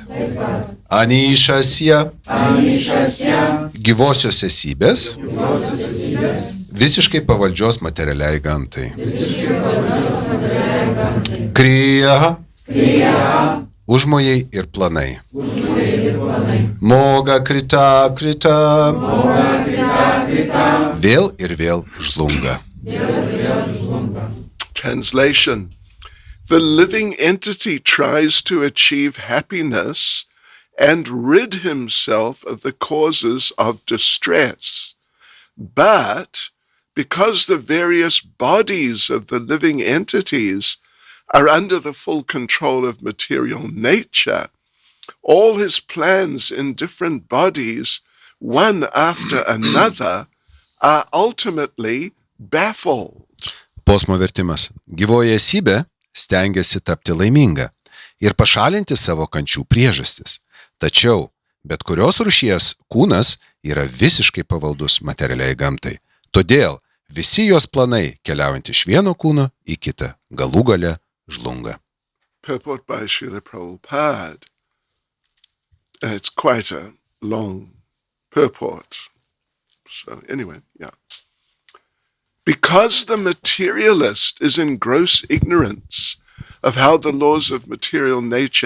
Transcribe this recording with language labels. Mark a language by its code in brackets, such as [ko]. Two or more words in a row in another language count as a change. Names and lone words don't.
[lt] Anišasya. Gyvosios esybės. Visiškai pavaldžios materialiai gamtai. Kriya. Užmojai ir planai. [sa] Moga krita krita. [lt] Vėl ir vėl žlunga. [en] Translation. The living entity tries to achieve happiness and rid himself of the causes of distress. But because the various bodies of the living entities are under the full control of material nature, all his plans in different bodies, one after another, are ultimately baffled. [lt] Posmo vertimas. Gyvoji esybė stengiasi tapti laiminga ir pašalinti savo kančių priežastis. Tačiau bet kurios rūšies kūnas yra visiškai pavaldus materialiai gamtai. Todėl visi jos planai keliaujant iš vieno kūno į kitą galų gale žlunga. [en] Purport by Srila Prabhupada. It's quite a long purport. So anyway, yeah. Because the materialist is in gross ignorance of how the laws of material nature